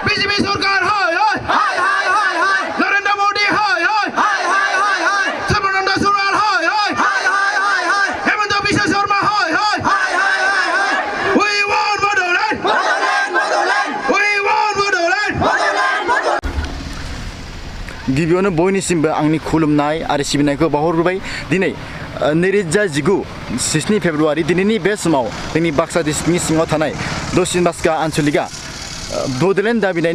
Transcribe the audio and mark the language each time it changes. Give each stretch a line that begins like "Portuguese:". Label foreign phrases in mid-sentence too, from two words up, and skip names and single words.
Hindi: बीजेपी सरकार हाय हाय हाय हाय हाय हाय नरेंद्र मोदी हाय हाय हाय हाय हाय हाय सर्बानंद सोनोवाल हाय हाय हाय हाय हाय हाय हेमंत बिश्व शर्मा हाय हाय हाय हाय हाय हाय
English: we want Bodoland Bodoland Bodoland we want Bodoland Bodoland
Bodo: गिबियावनो बयनिसिमबो आंनि खुलुमनाय आरो सिबिनायखौ बावहरबाय दिनै 2019 7 फेब्रुवारि दिनैनि बे समाव जोंनि बाक्सा डिस्ट्रिक्टनि सिङाव थानाय दक्षिण बाक्सा आन्चलिकआ बड'लेण्ड दाबिनायनि